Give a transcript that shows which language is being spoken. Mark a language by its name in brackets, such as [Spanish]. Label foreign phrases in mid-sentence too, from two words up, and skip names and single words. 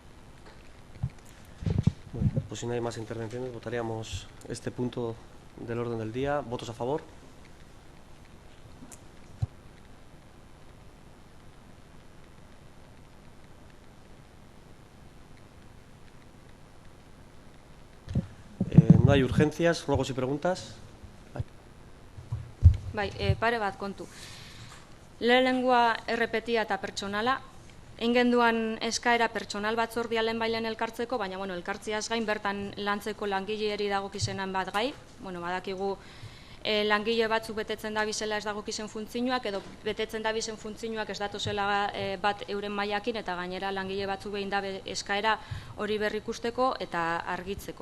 [Spanish] Bueno, pues si no hay más intervenciones, votaríamos este punto del orden del día. ¿Votos a favor? No hay urgencias, ruegos y preguntas. [Basque] Pare bat kontu. Lehenengoa errepetia eta pertsonala. Ingenduan eskaera pertsonal batzordia lehenbailen elkartzeko, baina elkartziaz gain bertan lantzeko langileari dagokizenan bat gai. Badakigu langile batzuk betetzen dabizela ez dagokizen funtzioak, edo betetzen dabizen funtzioak ez datozela bat euren mailakin, eta gainera langile batzuk behin dabe eskaera hori berrikusteko eta argitzeko.